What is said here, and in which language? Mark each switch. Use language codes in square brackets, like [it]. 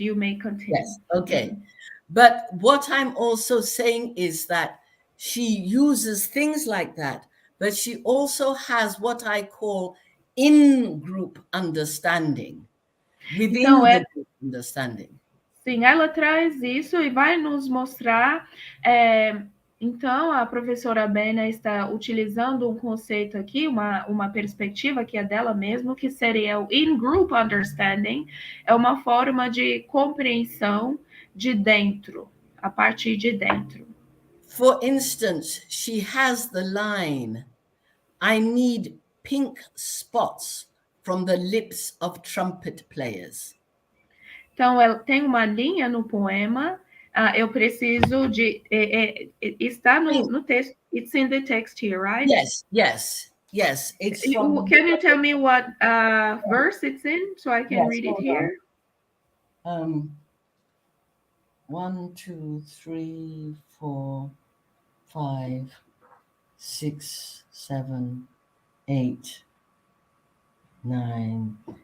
[en] You may continue. Yes, okay. But what I'm also saying is that she uses things like that, but she also has what I call in-group understanding, within the group understanding. [pt] Sim, ela traz isso e vai nos mostrar. Então, a professora Abena está utilizando um conceito aqui, uma perspectiva que é dela mesmo, que seria o in-group understanding, é uma forma de compreensão de dentro, a partir de dentro. [en] For instance, she has the line, I need pink spots from the lips of trumpet players. [pt] Então, ela tem uma linha no poema, eu preciso de... está no texto, [en] it's in the text here, right? Yes. It's from... Can you tell me what verse it's in, so I can read it here? 1, 2, 3, 4, 5, 6, 7, 8, 9.